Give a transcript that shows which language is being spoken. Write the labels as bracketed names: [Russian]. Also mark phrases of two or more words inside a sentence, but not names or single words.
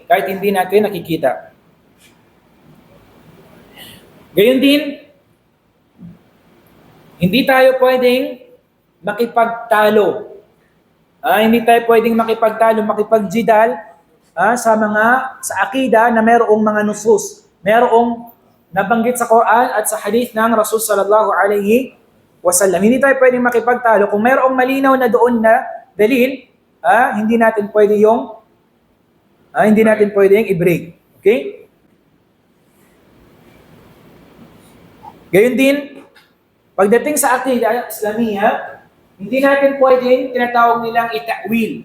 [Filipino] Kahit hindi natin nakikita. Gayon din, hindi tayo pwedeng makipagtalo. Hindi tayo pwedeng makipagjidal sa akida na mayroong mga nusus. Mayroong nabanggit sa Quran at sa hadith ng Rasul [Arabic] صلى الله عليه وسلم. [Filipino] Hindi tayo pwedeng makipagtalo. Kung mayroong malinaw na doon na dalil, hindi natin pwedeng i-break. Okay? Gayon din, pagdating sa [Arabic] عقيدة إسلامية, [Filipino] hindi natin pwedeng tinatawag nilang ita'wil.